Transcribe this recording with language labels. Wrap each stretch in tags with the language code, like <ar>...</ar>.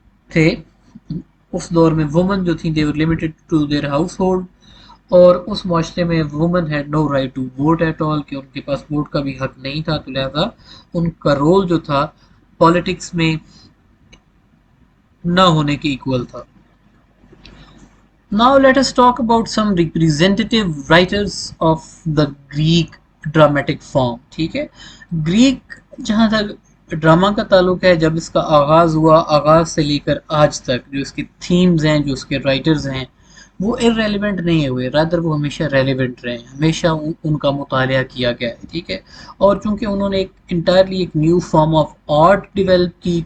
<ur>تھے اس دور میں وومن جو تھیں</ur> <en>they were limited to their household،</en> <ur>اور اس معاشرے میں</ur> <en>women had no right to vote at all,</en> <ur>کہ ان کے پاس ووٹ کا بھی حق نہیں تھا. تو لہذا ان کا رول جو تھا پالیٹکس میں نہ ہونے کے ایکول تھا.</ur> <en>Now let us talk about some representative writers of the Greek dramatic form.</en> <ur>ٹھیک ہے، گریک جہاں تک ڈرامہ کا تعلق ہے، جب اس کا آغاز ہوا، آغاز سے لے کر آج تک جو اس کے تھیمز ہیں، جو اس کے رائٹرز ہیں، وہ irrelevant نہیں ہوئے، رادر وہ ہمیشہ ریلیونٹ رہے ہیں، ہمیشہ ان کا مطالعہ کیا گیا ہے. ٹھیک ہے، اور چونکہ انہوں نے ایک انٹائرلی ایک new form of art develop کی.</ur>